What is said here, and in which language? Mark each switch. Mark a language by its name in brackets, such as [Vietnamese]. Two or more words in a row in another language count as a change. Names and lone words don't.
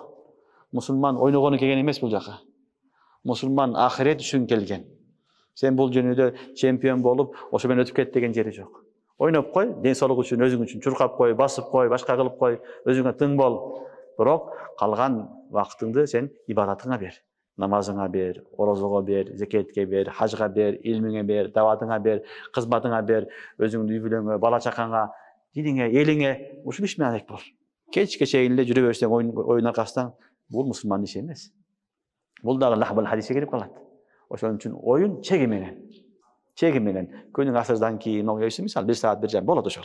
[Kyrgyz] Мусулман ойногону келген эмес бул жака. Мусулман ахирет үчүн келген. Сен бул жөнүдө чемпион болуп, ошо менен өтүп кет деген жери жок. Ойноп кой, ден соолук үчүн, өзүң үчүн чуркап кой, басып кой, башка кылып кой, өзүңө тың бол. Бирок калган вакытыңды сен ибадатыңа бер. Намазыңа бер, орозого бер, зекетке бер, хажга бер, илмиңе бер, даватыңа бер, кызматыңа бер, өзүңдүн үй бүлөңө, бала чакаңа, диниңе, элиңе ушул иш менен алек бол. Кечке чейин эле жүрө берсең оюн аркасынан, бул мусулмандын иши эмес. Бул дагы лахбал хадиске кирип калат. Ошон үчүн оюн чеги менен. Чеги менен. Күнүң асырдан кийин ойнойсуң, мисалы 1 саат 1 жам болот ошол.